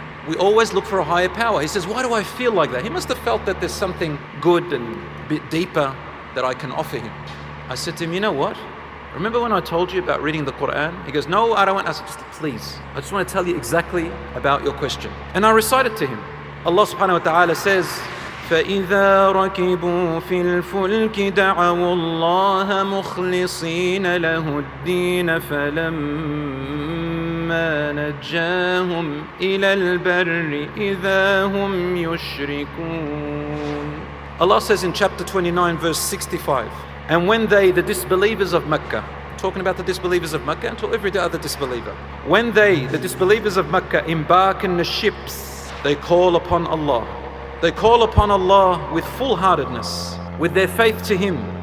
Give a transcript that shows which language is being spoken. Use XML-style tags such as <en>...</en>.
<en>We always look for a higher power. He says, why do I feel like that? He must have felt that there's something good and a bit deeper that I can offer him. I said to him, you know what? Remember when I told you about reading the Quran? He goes, no, I don't want. I said, please, I just want to tell you exactly about your question. And I recited to him. Allah subhanahu wa ta'ala says,</en> <ar>فَإِذَا رَكِبُوا فِي الْفُلْكِ دَعَوُوا اللَّهَ مُخْلِصِينَ لَهُ الدِّينَ فَلَمَّا نَجَّاهُمْ إِلَى الْبَرِّ إِذَا هُمْ يُشْرِكُونَ.</ar> <en>Allah says in chapter 29 verse 65, and when they, the disbelievers of Mecca, talking about the disbelievers of Mecca and to every other disbeliever, when they, the disbelievers of Mecca, embark in the ships, they call upon Allah. They call upon Allah with full-heartedness, with their faith to Him.</en>